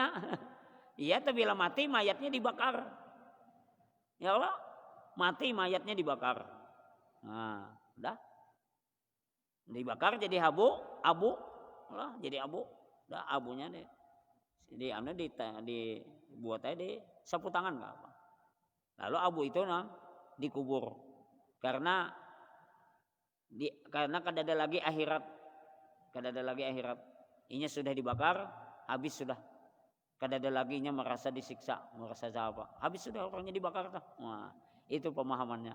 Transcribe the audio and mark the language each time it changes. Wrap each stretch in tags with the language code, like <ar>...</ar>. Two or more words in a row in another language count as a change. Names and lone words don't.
<id>Iya, tapi bila mati mayatnya dibakar. Ya Allah, mati mayatnya dibakar. Nah, udah. Dibakar jadi abu, lah jadi abu. Udah abunya deh. Dibuat aja di sapu tangan enggak apa. Lalu abu itu dikubur. Karena kada ada lagi akhirat. Kada ada lagi akhirat. Inya sudah dibakar, habis sudah. Kada ada lagi nya merasa disiksa, merasa apa. Habis sudah orangnya dibakar tuh. Nah, itu pemahamannya.</id>